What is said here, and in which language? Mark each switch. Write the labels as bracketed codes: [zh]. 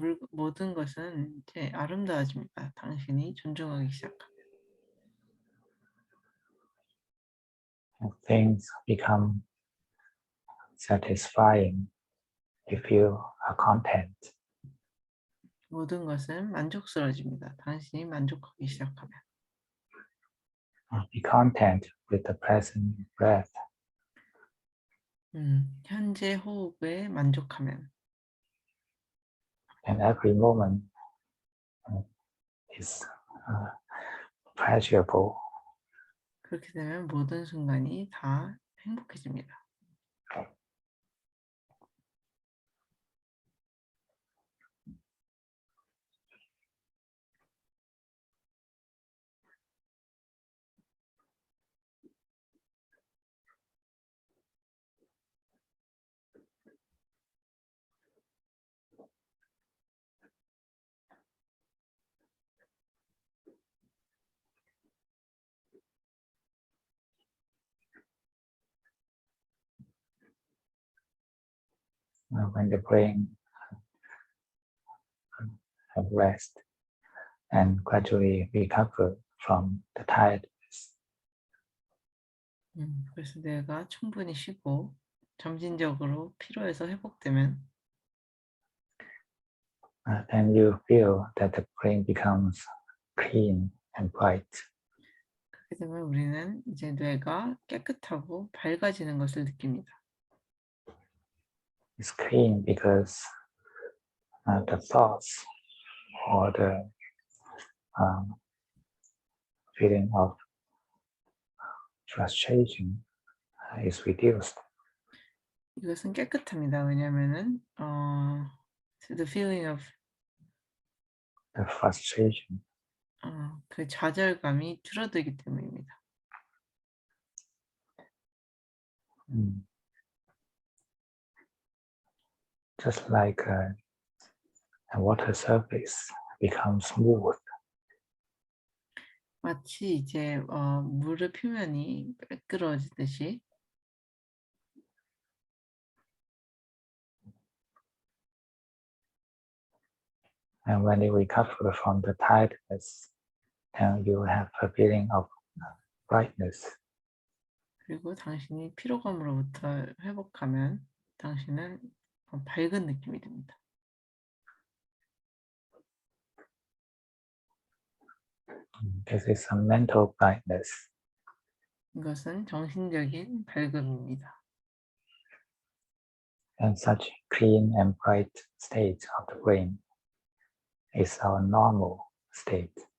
[ko] 모든 것은 이제 아름다워집니다. 당신이 존중하기 시작하면. [en] And things become satisfying if you are content. [ko] 모든 것은 만족스러워집니다. 당신이 만족하기 시작하면. [en] Be content with the present breath. [ko] 현재 호흡에 만족하면. [en] And every moment is pleasurable. [ko] 그렇게 되면 모든 순간이 다 행복해집니다. [en] When the brain have rest, and gradually recover from the tiredness. [ko] 그래서 뇌가 충분히 쉬고 점진적으로 피로에서 회복되면 [en] Then you feel that the brain becomes clean and bright. [ko] 그렇게 되면 우리는 이제 뇌가 깨끗하고 밝아지는 것을 느낍니다. [en] It's clean because the thoughts or the feeling of frustration is reduced. [ko] 이것은 깨끗합니다. 왜냐하면은 [en] the feeling of The frustration [ko] 그 좌절감이 줄어들기 때문입니다. [en] Just like a water surface becomes smooth. [ko] 마치 이제 물의 표면이 매끄러지듯이 [en] And when you recover from the tiredness, then you have a feeling of brightness. [ko] 그리고 당신이 피로감으로부터 회복하면 당신은 밝은 느낌이 듭니다. [en] This is a mental brightness. [ko] 이것은 정신적인 밝음입니다. [en] And such clean and bright state of the brain is our normal state.